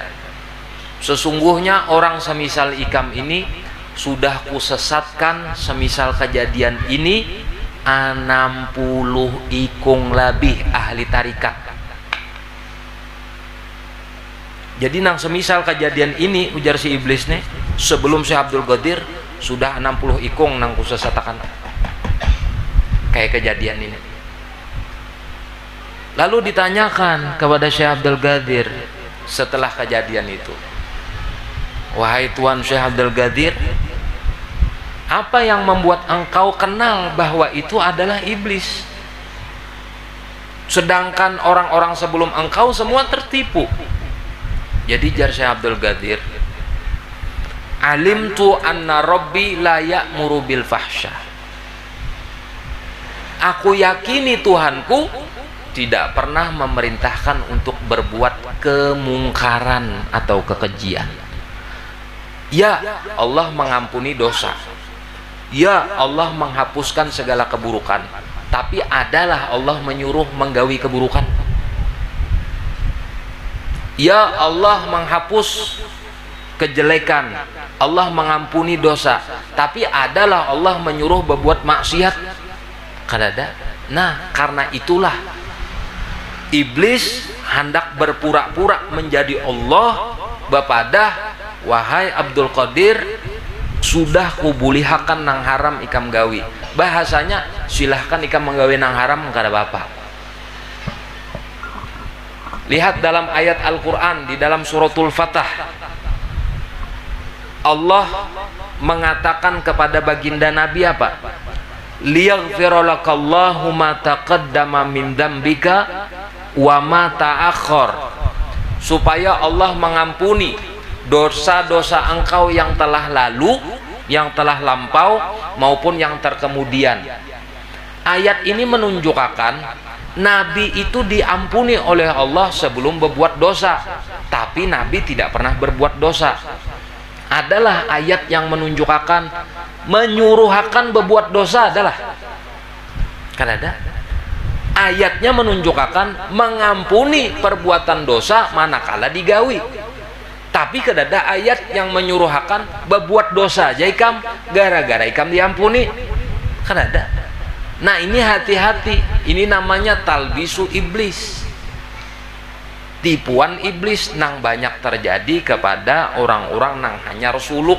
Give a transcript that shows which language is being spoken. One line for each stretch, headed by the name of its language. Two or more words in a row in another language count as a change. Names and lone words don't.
Banjar: Sesungguhnya orang semisal ikam ini sudah kusesatkan semisal kejadian ini 60 ikung lebih ahli tarikat. Jadi nang semisal kejadian ini, ujar si iblis nih, sebelum si Abdul Qadir sudah 60 ikung nang kusesatakan kayak kejadian ini.
Indonesian: Lalu ditanyakan kepada Syekh Abdul Qadir setelah kejadian itu, "Wahai Tuan Syekh Abdul Qadir, apa yang membuat engkau kenal bahwa itu adalah iblis? Sedangkan orang-orang sebelum engkau semua tertipu." Jadi jar
Arabic: Syekh Abdul Qadir, "علمت أن ربي لا يأمر بالفحشاء."
Indonesian: Aku yakini Tuhanku tidak pernah memerintahkan untuk berbuat kemungkaran atau kekejian. Ya, Allah mengampuni dosa. Ya, Allah menghapuskan segala keburukan. Tapi adalah Allah menyuruh menggawi keburukan. Ya, Allah menghapus kejelekan, Allah mengampuni dosa, tapi adalah Allah menyuruh berbuat maksiat.
Banjar: Kadada.
Indonesian: Nah, karena itulah iblis hendak berpura-pura menjadi Allah bapadah, "Wahai Abdul Qadir, sudah kubulihakan nang haram ikam gawi."
Banjar: Bahasanya, silahkan ikam menggawi nang haram kada bapak.
Indonesian: Lihat dalam ayat Al-Quran di dalam suratul Fatah, Allah mengatakan kepada baginda Nabi apa?
Arabic: "ليغفر لك الله ما تقدم من ذنبك وما تأخر."
Indonesian: Supaya Allah mengampuni dosa-dosa engkau yang telah lalu, yang telah lampau, maupun yang terkemudian. Ayat ini menunjukkan Nabi itu diampuni oleh Allah sebelum berbuat dosa, tapi Nabi tidak pernah berbuat dosa. Adalah ayat yang menunjukkan menyuruhkan berbuat dosa adalah kan ada Ayatnya menunjukkan mengampuni perbuatan dosa manakala digawi. Tapi kedada ayat yang menyuruhkan berbuat dosa aja ikam gara-gara ikam diampuni. Kedada. Nah ini hati-hati. Ini namanya
Arabic: تلبيس إبليس.
Indonesian: Tipuan iblis nang banyak terjadi kepada orang-orang nang hanya suluk.